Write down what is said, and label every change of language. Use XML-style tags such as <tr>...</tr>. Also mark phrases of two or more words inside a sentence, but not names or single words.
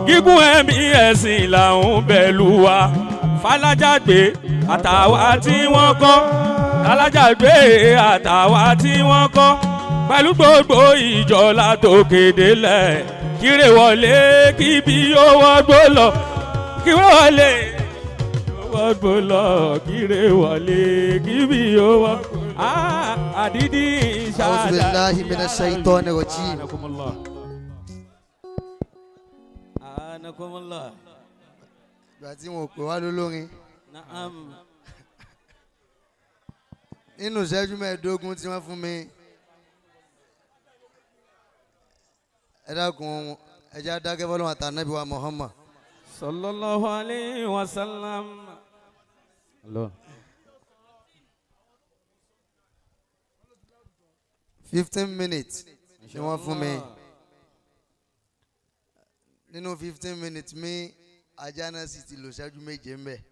<yo>gígùn ẹ̀mí ẹ̀sìn làwọn bẹ̀lú wa falájàgbé àtàwa tí wọ́n kọ́ falájàgbé àtàwa tí wọ́n kọ́ pẹ̀lú gbogbo ìjọ látòkè délẹ̀ kíre wọlé kíbi yóò wọ́gbó lọ kíre wọlé wọ́gbó lọ kíre wọlé kíbi yóò wọ́gbó. àdídì ìṣàdá.</yo> <ar>أعوذ بالله من الشيطان الرجيم. Anakumullah.</ar> <yo>Ìgbà tí wọn ò pè wá lólórin.</yo> <ar>Naam.</ar> <yo>Nínú ìṣẹ́jú mẹ́ẹ̀ẹ́dógún tí wọ́n fún mi. Ẹ dákun ẹ jẹ́ adákẹ́ fọlọ́run àtànábì wa Muhammad.</yo> <ar>صلى الله عليه وسلم.</ar> <yo>Allah. 15 minutes ni wọ́n fún mi. Nínú 15 minutes mi Ajana sì ti lò ṣẹ́jú méje ń bẹ̀.</yo>